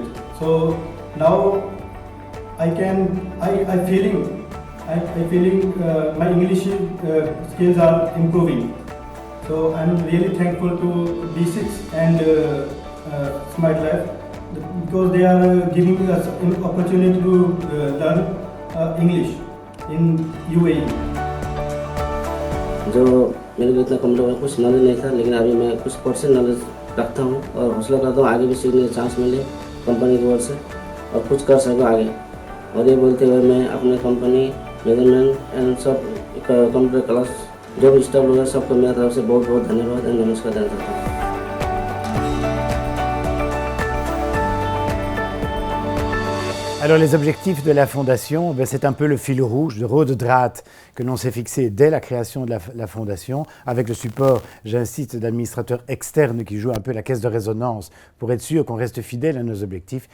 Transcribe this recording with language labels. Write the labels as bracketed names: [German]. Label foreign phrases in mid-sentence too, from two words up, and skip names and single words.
[English] So now I feeling my English skills are improving. So I'm really thankful to B6 and Smart Life because they are giving us an opportunity to learn English in UAE. [Hindi] जो मेरे को इतना कंप्यूटर का कुछ नॉलेज नहीं था, लेकिन अभी मैं कुछ परसेंट नॉलेज रखता हूँ और हौसला करता हूँ आगे भी सीखने का चांस मिले कंपनी की ओर से और कुछ कर सकूँ आगे। और ये बोलते हुए मैं अपने [English] company management and [Hindi] सब [English] computer class [Hindi] जो भी स्टाफ लोग हैं सबको मेरी तरफ से बहुत बहुत धन्यवाद और नमस्कार देना चाहता हूँ। [French] Alors les objectifs de la Fondation, c'est un peu le fil rouge, le [Dutch] rode draht [French] que l'on s'est fixé dès la création de la Fondation, avec le support, j'insiste, d'administrateurs externes qui jouent un peu la caisse de résonance pour être sûr qu'on reste fidèle à nos objectifs.